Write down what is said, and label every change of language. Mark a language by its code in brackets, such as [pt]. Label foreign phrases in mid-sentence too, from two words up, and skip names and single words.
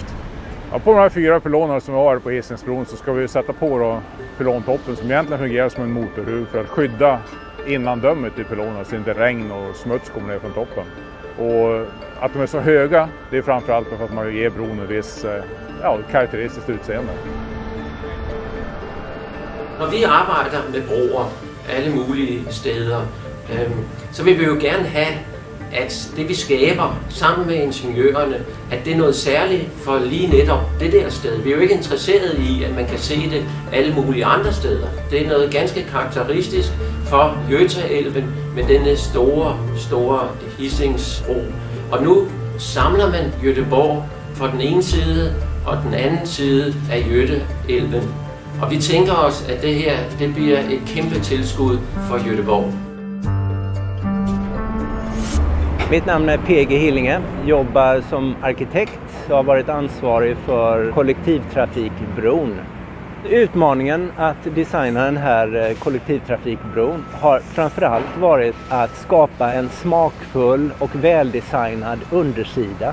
[sv] Ja, på de här 4 pylonerna som vi har på Hisingsbron så ska vi sätta på då pylontoppen som egentligen fungerar som en motorhuv för att skydda innandömet i pylonerna så inte regn och smuts kommer ner från toppen. Och att de är så höga, det är framförallt för att man ger bron en viss karaktäristiskt utseende. [da] Når vi arbejder med broer alle mulige steder, så vil vi jo gerne have, at det vi skaber sammen med ingeniørerne, at det er noget særligt for lige netop det der sted. Vi er jo ikke interesseret i, at man kan se det alle mulige andre steder. Det er noget ganske karakteristisk for Götaälven med denne store Hisingsbro. Og nu samler man Göteborg fra den ene side og den anden side af Götaälven. Og vi tænker os, at det her det bliver et kæmpe tilskud for Göteborg. [sv] Mitt namn är PG Hillinge, jobbar som arkitekt och har varit ansvarig för kollektivtrafikbron. Utmaningen att designa den här kollektivtrafikbron har framförallt varit att skapa en smakfull och väldesignad undersida.